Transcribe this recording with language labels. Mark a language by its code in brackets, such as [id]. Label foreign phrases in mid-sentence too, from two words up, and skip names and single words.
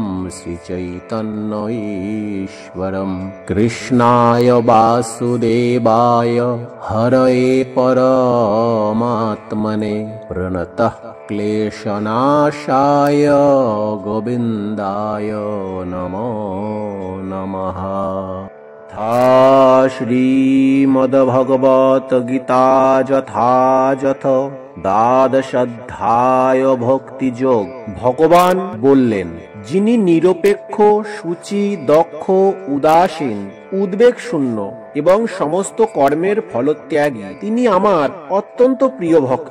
[sa] श्रीचैतन्यईश्वरं कृष्णाय वासुदेवाय हरये परमात्मने प्रणतः क्लेशनाशाय गोविन्दाय नमो नमः। [bn] श्रीमद्भगवद्गीता যথাযথ দ্বাদশাধ্যায় ভক্তিযোগ। ভগবান বললেন, যিনি নিরপেক্ষ, সূচি, দক্ষ, উদাসীন, উদ্বেগ শূন্য এবং সমস্ত কর্মের ফলত্যাগী, তিনি আমার অত্যন্ত প্রিয় ভক্ত।